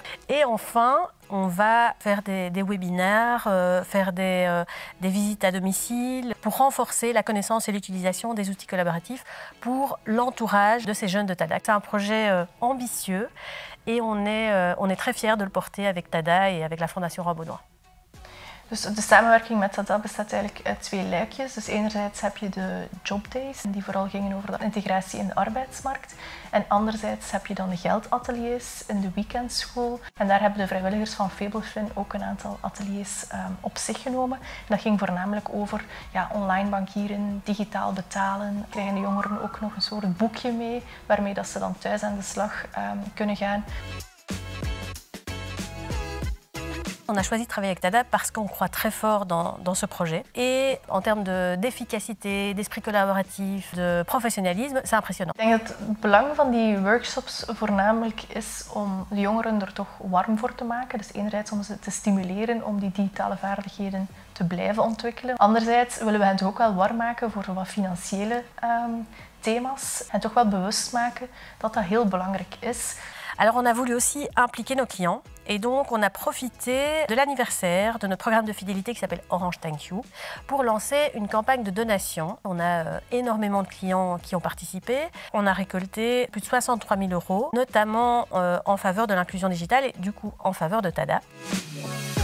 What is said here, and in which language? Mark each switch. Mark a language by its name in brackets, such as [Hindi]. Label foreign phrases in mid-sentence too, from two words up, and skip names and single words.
[French] Et enfin, on va faire des webinaires, faire des visites à domicile pour renforcer la connaissance et l'utilisation des outils collaboratifs pour l'entourage de ces jeunes de TADA. C'est un projet ambitieux et on est très fiers de le porter avec TADA et avec la Fondation Roi Baudouin. [Dutch] Dus de samenwerking met TADA bestaat eigenlijk uit 2 luikjes. Dus enerzijds heb je de jobdays, die vooral gingen over de integratie in de arbeidsmarkt. En anderzijds heb je dan de geldateliers in de weekendschool. En daar hebben de vrijwilligers van Fablefin ook een aantal ateliers op zich genomen. En dat ging voornamelijk over online bankieren, digitaal betalen. Krijgen de jongeren ook nog een soort boekje mee, waarmee dat ze dan thuis aan de slag kunnen gaan. [French] On a choisi de travailler avec TADA parce qu'on croit très fort dans ce projet. Et en termes d'efficacité, d'esprit collaboratif, de professionnalisme, c'est impressionnant. [Dutch] Ik denk dat het belang van die workshops voornamelijk is om de jongeren er toch warm voor te maken. Dus enerzijds om ze te stimuleren om die digitale vaardigheden te blijven ontwikkelen. Anderzijds willen we hen toch ook wel warm maken voor wat financiële thema's. En toch wel bewust maken dat dat heel belangrijk is. [French] Alors on a voulu aussi impliquer nos clients et donc on a profité de l'anniversaire de notre programme de fidélité qui s'appelle Orange Thank You pour lancer une campagne de donation. On a énormément de clients qui ont participé. On a récolté plus de 63 000 €, notamment en faveur de l'inclusion digitale et du coup en faveur de TADA.